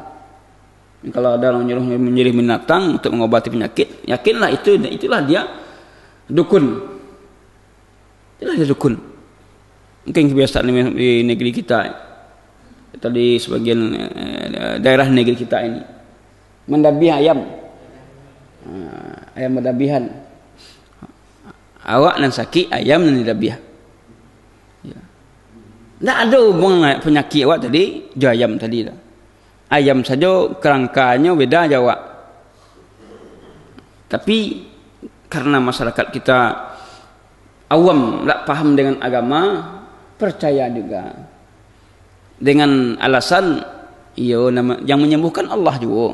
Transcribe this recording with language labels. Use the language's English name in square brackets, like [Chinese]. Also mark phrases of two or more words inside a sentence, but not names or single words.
[Indonesian] Kalau ada orang menyembelih binatang untuk mengobati penyakit, yakinlah itulah dia dukun. Itulah dia dukun. Mungkin kebiasaan di negeri kita atau di sebagian daerah negeri kita ini, [Minangkabau] mendabih ayam, ayam mendabihan. Awak nan sakit, ayam nan didabih. [Indonesian] Ya. Tidak ada hubungan penyakit awak tadi, ayam tadi dah. Ayam saja kerangkanya beda Jawa. Tapi karena masyarakat kita awam, tak paham dengan agama, percaya juga dengan alasan yang menyembuhkan Allah juga.